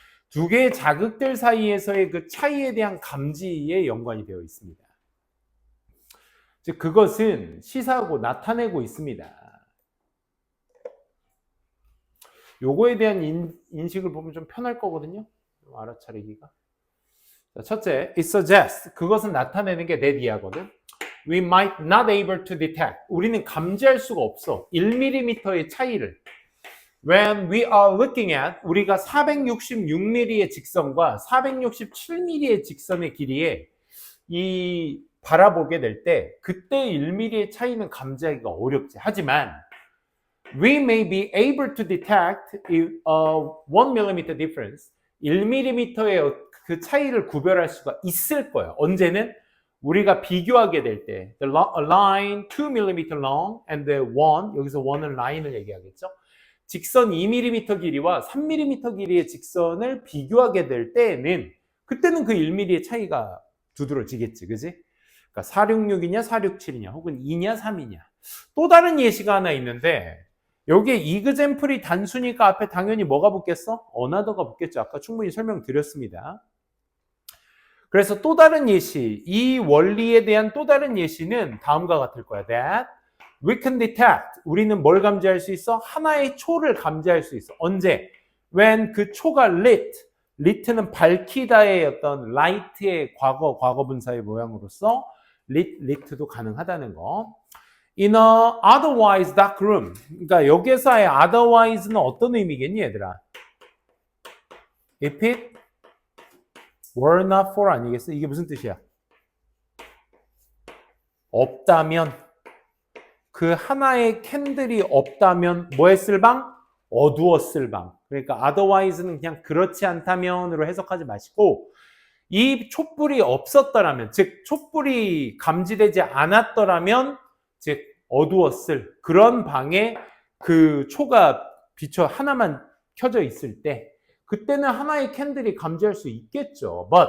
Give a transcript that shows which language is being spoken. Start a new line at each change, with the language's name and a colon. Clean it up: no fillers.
Korean: 두 개의 자극들 사이에서의 그 차이에 대한 감지에 연관이 되어 있습니다. 즉 그것은 시사하고 나타내고 있습니다. 요거에 대한 인식을 보면 좀 편할 거거든요. 알아차리기가. 자, 첫째,
English: it suggests.
Korean: 그것은 나타내는 게
English: that We might not able to detect.
Korean: 우리는 감지할 수가 없어. 1mm의 차이를.
English: When we are looking at,
Korean: 우리가 466mm의 직선과 467mm의 직선의 길이에 이 바라보게 될 때 그때 1mm의 차이는 감지하기가 어렵지. 하지만
English: we may be able to detect a 1mm difference.
Korean: 1mm의 그 차이를 구별할 수가 있을 거예요. 언제는? 우리가 비교하게 될 때
English: the line 2mm long and the one,
Korean: 여기서 one은 라인을 얘기하겠죠. 직선 2mm 길이와 3mm 길이의 직선을 비교하게 될 때는 그때는 그 1mm의 차이가 두드러지겠지. 그지? 그러니까 466이냐 467이냐 혹은 2냐 3이냐. 또 다른 예시가 하나 있는데 여기에 이그젬플이 단수니까 앞에 당연히 뭐가 붙겠어? 어나더가 붙겠죠. 아까 충분히 설명드렸습니다. 그래서 또 다른 예시, 이 원리에 대한 또 다른 예시는 다음과 같을 거야.
English: That we can detect.
Korean: 우리는 뭘 감지할 수 있어? 하나의 초를 감지할 수 있어. 언제?
English: When
Korean: 그 초가 lit. lit는 밝히다의 어떤 light의 과거분사의 모양으로서 lit도 가능하다는 거.
English: In a otherwise dark room.
Korean: 그러니까 여기서의 otherwise는 어떤 의미겠니, 얘들아?
English: If it were not for
Korean: 아니겠어? 이게 무슨 뜻이야? 없다면, 그 하나의 캔들이 없다면 뭐 했을 방? 어두웠을 방. 그러니까 otherwise는 그냥 그렇지 않다면으로 해석하지 마시고 이 촛불이 없었더라면, 즉 촛불이 감지되지 않았더라면 즉 어두웠을 그런 방에 그 초가 비춰 하나만 켜져 있을 때 그때는 하나의 캔들이 감지할 수 있겠죠.